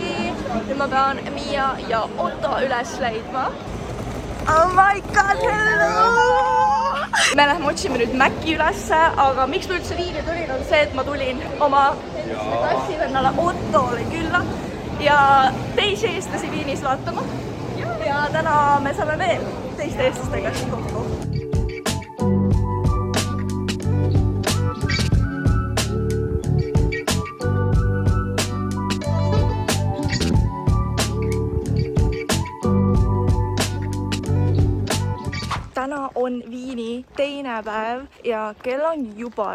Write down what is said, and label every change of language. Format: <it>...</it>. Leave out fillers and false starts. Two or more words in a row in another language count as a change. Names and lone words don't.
<et>Nüüd ma pean Mia ja Otto üles leidma.</et> <en>Oh my god, hello!</en> <et>Me lähme otsime nüüd Mäkki ülesse, aga miks ma üldse Viini tulin, on see, et ma tulin oma klassivennale Ottole külla ja teisi eestlasi Viinis vaatama. Ja täna me saame veel teiste eestlastega kokku. Täna on Viini teine päev ja kell on juba</et>